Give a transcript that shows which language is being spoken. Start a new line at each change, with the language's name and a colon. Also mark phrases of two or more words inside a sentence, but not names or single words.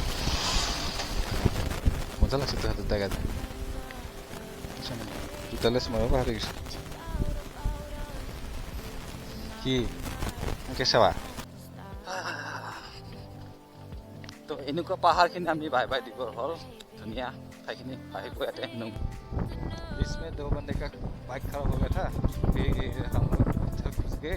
Assamese: মজা লাগছে তাহাঁতৰ জেগাত। দুটালে মাৰিব পাহৰি গৈছোঁ। কি কেঁচাৱা? তো এনেকুৱা পাহাৰখিনি আমি বাই বাই দিব হ'ল। ধুনীয়া ঠাইখিনি আহিব ইয়াতে।
Hindi: इसमें 2 बंदे का बाइक खराब हो गया था, फिर हम लोग उधर घुस गए।